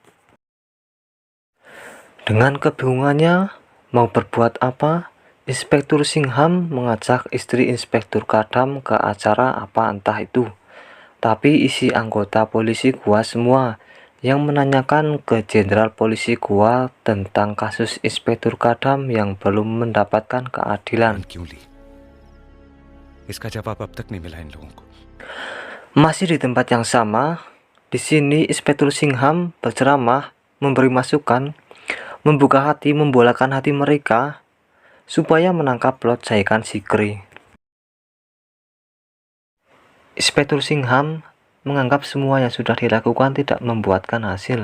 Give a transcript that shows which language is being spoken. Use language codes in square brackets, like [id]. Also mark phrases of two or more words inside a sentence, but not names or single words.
[id] Dengan kebingungannya mau berbuat apa, Inspektur Singham mengajak istri Inspektur Kadam ke acara apa entah itu. Tapi isi anggota polisi Goa semua yang menanyakan ke Jenderal Polisi Goa tentang kasus Inspektur Kadam yang belum mendapatkan keadilan. [hi] क्यों ली? इसका जवाब अब तक नहीं मिला इन लोगों को। [id] Masih di tempat yang sama, di sini Inspektur Singham berceramah, memberi masukan, membuka hati, membolakan hati mereka supaya menangkap Lord Caikan Sikri. Inspektur Singham menganggap semua yang sudah dilakukan tidak membuahkan hasil.